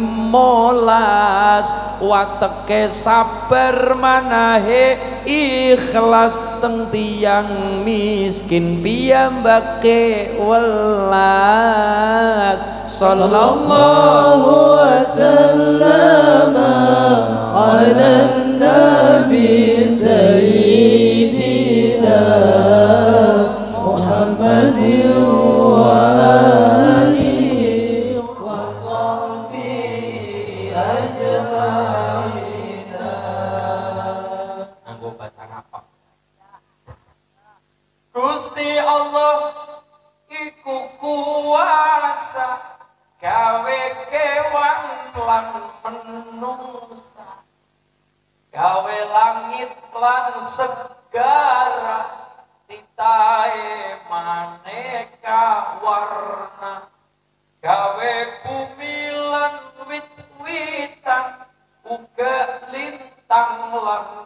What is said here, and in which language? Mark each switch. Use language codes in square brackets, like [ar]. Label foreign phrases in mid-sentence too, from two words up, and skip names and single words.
[jv] 15 wateke sabar manahe ikhlas teng tiyang miskin piyambake welas sallallahu [ar] وسلم على النبي سيدنا محمد وآله وصحبه أجمعين. [jv] Gusti Allah iku kuasa gawe kewan lan menungsa gawe langit lan segara titahe maneka warna gawe bumi lan wit-witan uga lintang lan